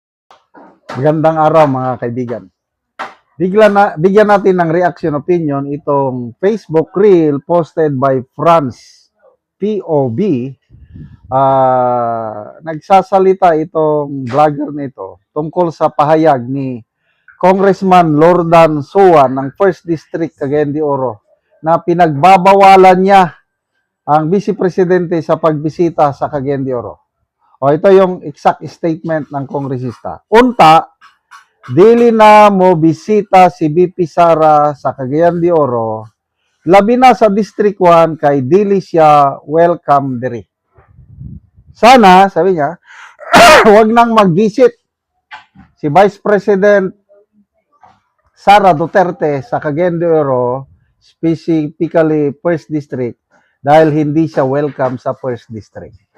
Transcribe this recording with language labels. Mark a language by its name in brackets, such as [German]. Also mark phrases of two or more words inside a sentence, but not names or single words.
[Filipino] Magandang araw mga kaibigan. Bigyan natin ng reaction opinion itong Facebook reel [English] posted by [Filipino] France POB. Nagsasalita itong vlogger nito tungkol sa pahayag ni Congressman Lordan Suwan ng 1st District Cagayan de Oro na pinagbabawalan niya ang Vice Presidente sa pagbisita sa Cagayan de Oro. O ito yung exact statement ng kongresista. [Cebuano] Unta, dili na mo bisita si BP Sara sa Cagayan de Oro, labi na sa District 1 kay dili siya welcome diri. [Filipino] Sana, sabi niya, huwag nang mag-visit si Vice President Sara Duterte sa Cagayan de Oro, specifically 1st District, dahil hindi siya welcome sa 1st District.